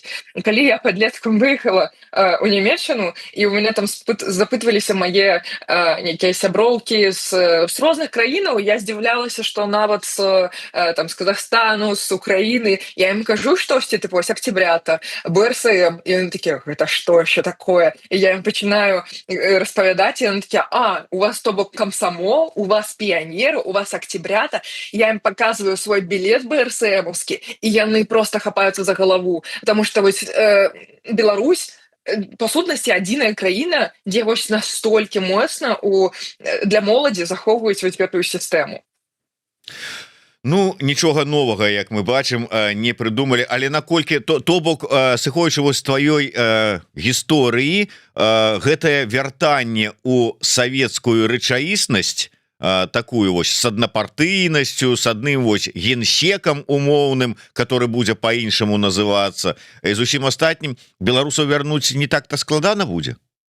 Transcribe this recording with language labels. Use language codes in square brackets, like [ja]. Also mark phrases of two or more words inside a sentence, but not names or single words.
[be] Калі я падлеткам выехала у Нямецчыну, і ў мяне там запытваліся мае нейкія сяброўкі з розных краінаў, я здзіўлялася, што нават з Казахстану, з Украіны, я ім кажу штосьці, типу, ось Октябрята, БРСМ, і яны такія, гэта што ще такое? І я ім пачынаю распавядаць, і яны такія, у вас то бок камсамол, у вас піянеры, у вас Октябрята. [ru] Я им показываю свой билет БРСМовский, и яны просто хапаются за голову, потому что [be] Беларусь па сутнасці адзіная краіна, дзе вось настолькі моцна для моладзі захоўваюць вось гэтую сістэму. Ну нічога новага, як мы бачым, не прыдумалі, але наколькі то бок сыходзячы вось тваёй гісторыі, гэтае вяртанне ў савецкую рэчаіснасць, такую вось с аднапартыйнасцю, с адным вось генсекам умоўным, который будзе по-іншаму называцца, і зусім астатнім беларусаў вярнуць не так-то складана будзе.